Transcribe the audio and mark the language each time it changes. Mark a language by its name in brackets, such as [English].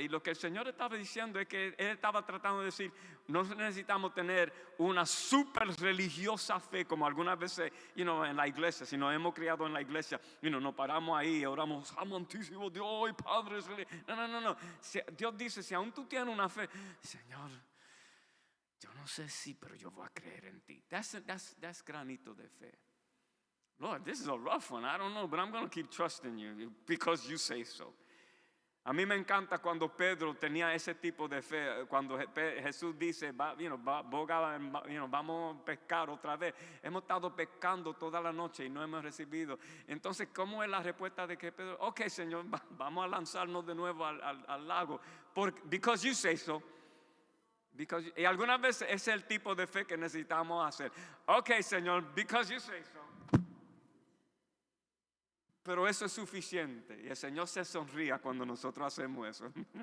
[Spanish] Y lo que el Señor estaba diciendo es que Él estaba tratando de decir, no necesitamos tener una super religiosa fe como algunas veces, en la iglesia. Si nos hemos criado en la iglesia, nos paramos ahí y oramos, amantísimo Dios, Padre. No. Dios dice, si aún tú tienes una fe, Señor, yo no sé si, pero yo voy a creer en ti. [English] That's [Spanish] granito de fe. [English] Lord, this is a rough one. I don't know, but I'm going to keep trusting you because you say so. [Spanish] A mí me encanta cuando Pedro tenía ese tipo de fe. Cuando Jesús dice, vamos a pescar otra vez. Hemos estado pescando toda la noche y no hemos recibido. Entonces, ¿cómo es la respuesta de que Pedro? Ok, Señor, vamos a lanzarnos de nuevo al lago. [English] Because you say so. [Spanish] Y algunas veces ese es el tipo de fe que necesitamos hacer. [English] Ok, Señor, because you say so. [Spanish] Pero eso es suficiente. Y el Señor se sonría cuando nosotros hacemos eso.